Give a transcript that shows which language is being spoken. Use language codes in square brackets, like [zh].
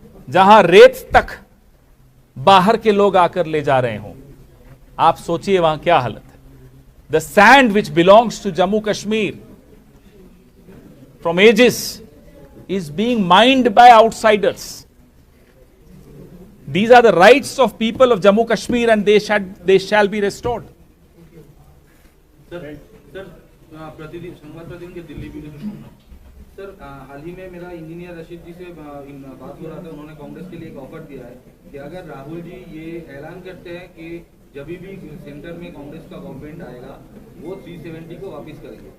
[hi] जहां रेत तक बाहर के लोग आकर ले जा रहे हों, आप सोचिए वहां क्या हालत है। [en] The sand which belongs to Jammu Kashmir from ages is being mined by outsiders. These are the rights of people of Jammu Kashmir, and they shall be restored. [hi] Sir प्रतिदिन संवाद प्रतिदिन के दिल्ली भी सर हाल ही में मेरा इंजीनियर रशीद जी से बात हो रहा था। उन्होंने कांग्रेस के लिए एक ऑफर दिया है कि अगर राहुल जी ये ऐलान करते हैं कि जब भी सेंटर में कांग्रेस का गवर्नमेंट आएगा वो 370 को वापस करेंगे।